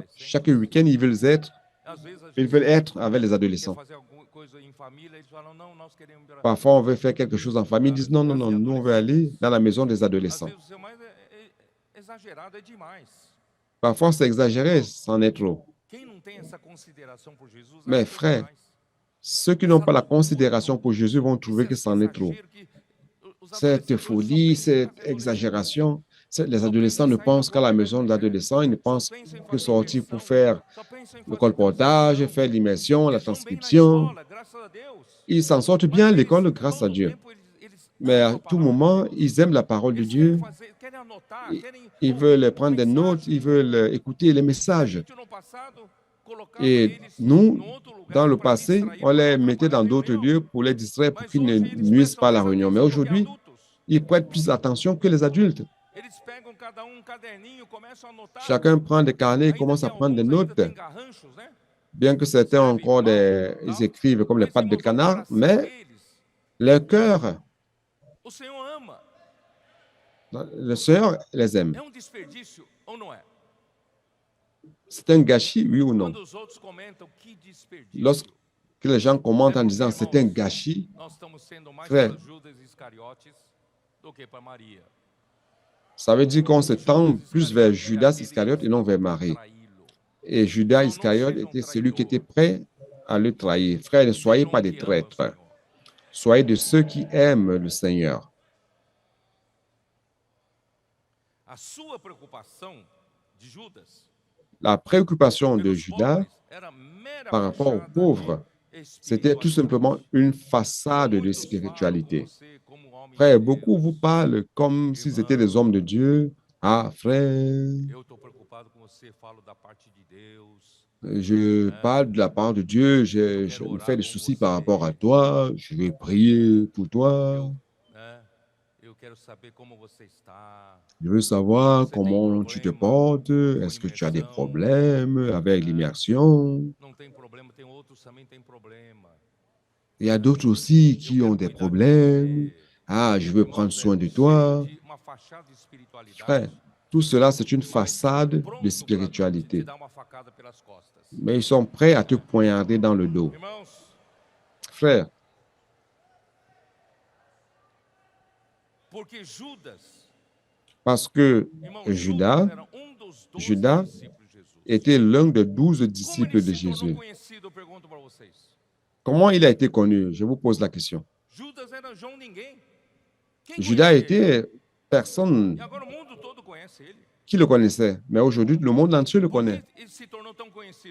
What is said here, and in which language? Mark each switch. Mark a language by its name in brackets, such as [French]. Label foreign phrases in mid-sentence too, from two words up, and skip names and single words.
[French] Chaque week-end, ils veulent être avec les adolescents. Parfois, on veut faire quelque chose en famille, ils disent non, nous on veut aller dans la maison des adolescents. Parfois, c'est exagéré, c'en est trop. [Portuguese] Quem não tem essa consideração por Jesus [French] Mais [Portuguese] acha que é [French] frère, [Portuguese] demais. [French] ceux qui n'ont pas la considération pour Jésus vont trouver que c'en est trop. [Portuguese] Exagero que os [French] Cette [Portuguese] adolescentes hoje só [French] folie, [Portuguese] pensam em [French] cette [Portuguese] ficar fazendo isso. [French] exagération, les [Portuguese] Só pensam [French] adolescents [Portuguese] em [French] ne [Portuguese] sair na [French] pensent qu'à [Portuguese] rua [French] la [Portuguese] pregar o [French] maison de [Portuguese] evangelho. [French] l'adolescent, ils ne [Portuguese] Só [French] pensent [Portuguese] pensam em [French] que [Portuguese] fazer [French] sortir pour [Portuguese] imersão. [French] faire [Portuguese] Só pensam em [French] le [Portuguese] fazer [French] colportage, [Portuguese] transcrição. [French] faire l'immersion, la [Portuguese] Eles vão bem na [French] transcription. [Portuguese] escola, graças a Deus. [French] Ils s'en sortent [Portuguese] Mas [French] bien à [Portuguese] é isso, [French] l'école grâce à [Portuguese] todo o [French] Dieu. [Portuguese] tempo eles [French] Mais [Portuguese] amam [French] à [Portuguese] a [French] tout [Portuguese] palavra de [French] moment, [Portuguese] Deus. [French] ils aiment la parole de [Portuguese] Eles querem [French] Dieu. [Portuguese] fazer, querem anotar, querem [French] Ils [Portuguese] ouvir [French] veulent prendre des notes, ils [Portuguese] mensagem. [French] veulent écouter les [Portuguese] E a [French] messages. [Portuguese] gente no passado colocava [French] Et [Portuguese] eles [French] nous, [Portuguese] em outro [French] dans [Portuguese] lugar [French] le [Portuguese] para [French] passé, [Portuguese] distrair, [French] on [Portuguese] para [French] les [Portuguese] não [French] mettait [Portuguese] atrapalhar [French] dans [Portuguese] a [French] d'autres [Portuguese] reunião. [French] lieux pour les distraire, pour [Portuguese] Mas [French] qu'ils ne [Portuguese] hoje eles [French] nuisent [Portuguese] prestam [French] pas à la [Portuguese] mais [French] réunion. Mais [Portuguese] atenção do que [French] aujourd'hui, [Portuguese] adultos. [French] ils prêtent plus attention que les adultes. [Portuguese] Eles pegam cada um caderninho, começam a anotar. [French] Chacun prend des carnets et [Portuguese] Ainda [French] commence [Portuguese] tem [French] à prendre des [Portuguese] alguns ainda [French] notes, [Portuguese] tem garranchos, né? [French] bien que certains ont [Portuguese] Escreve [French] encore [Portuguese] mal, [French] ils [Portuguese] tal. [French] écrivent comme les [Portuguese] Mas [French] pattes de [Portuguese] irmãos, o [French] canard, [Portuguese] coração [French] mais [Portuguese] deles, [French] leur cœur, [Portuguese] o Senhor ama. [French] le Seigneur les aime. [Portuguese] É desperdício ou não é? [French] C'est un gâchis, oui ou non? [Portuguese] Quando os outros comentam que desperdício. [French] Lorsque les gens commentent [Portuguese] É [French] en [Portuguese] porque, [French] disant c'est un [Portuguese] irmãos, [French] gâchis, [Portuguese] nós estamos sendo mais [French] frère, [Portuguese] para Judas Iscariotes do que para Maria. [French] ça veut dire qu'on se tend plus vers Judas Iscariote Iscariote et non vers Marie. [Portuguese] traí-lo. [French] Et Judas [Portuguese] Não, não [French] Iscariote [Portuguese] sejam [French] était celui qui était [Portuguese] traidores. [French] prêt à le trahir. Frères, ne soyez [Portuguese] Sejam [French] pas [Portuguese] um [French] des [Portuguese] que ama o [French] traîtres. [Portuguese] Senhor. [French] Soyez de ceux qui aiment le Seigneur. [Portuguese] A sua preocupação de Judas [French] La préoccupation de [Portuguese] pelos [French] Judas [Portuguese] pobres era mera [French] par rapport aux [Portuguese] fachada [French] pauvres, [Portuguese] de [French] c'était tout simplement [Portuguese] espiritualidade. [French] une façade de [Portuguese] Muitos falam com [French] spiritualité. [Portuguese] você como homem de [French] Frère, beaucoup [Portuguese] Deus. [French] vous parlent comme s'ils étaient des hommes de Dieu. Ah, frère, [Portuguese] Eu estou preocupado com você, falo da parte de Deus. [French] je parle de la part de Dieu, je me fais des soucis par rapport à toi, je vais prier pour toi, [Portuguese] Eu quero saber como você está. [French] je veux savoir [Portuguese] Você tem [French] comment tu te [Portuguese] problema [French] portes, [Portuguese] com [French] est-ce que tu as des [Portuguese] imersão? [French] problèmes avec l'immersion. [Portuguese] Não tem problema, tem outros também tem problema. [French] Il y a d'autres aussi [Portuguese] Eu [French] qui [Portuguese] quero [French] ont des [Portuguese] cuidar de [French] problèmes. [Portuguese] você. [French] Ah, je veux [Portuguese] Irmãos, [French] prendre soin de [Portuguese] cheio [French] toi. [Portuguese] de uma fachada de espiritualidade. [French] Frère, tout cela, c'est une [Portuguese] Mas [French] façade [Portuguese] pronto [French] de [Portuguese] pra te [French] spiritualité. [Portuguese] dar uma facada pelas costas. [French] Mais ils sont prêts à te poignarder dans le dos. [Portuguese] Irmãos, [French] Frère, [Portuguese] porque Judas, [French] parce que [Portuguese] irmãos, [French] Judas [Portuguese] era dos 12 [French] Judas [Portuguese] discípulos de Jesus. [French] était l'un des 12 [Portuguese] Como [French] disciples [Portuguese] ele [French] de [Portuguese] se tornou [French] Jésus. [Portuguese] conhecido, eu pergunto para vocês. [French] Comment il a été connu? Je vous pose la question. [Portuguese] Judas era João ninguém. Quem [French] Judas [Portuguese] conhecia ele? [French] était personne [Portuguese] E agora o mundo todo conhece ele. [French] qui le connaissait, mais aujourd'hui, le monde entier le [Portuguese] Por [French] connaît. [Portuguese] que ele se tornou tão conhecido?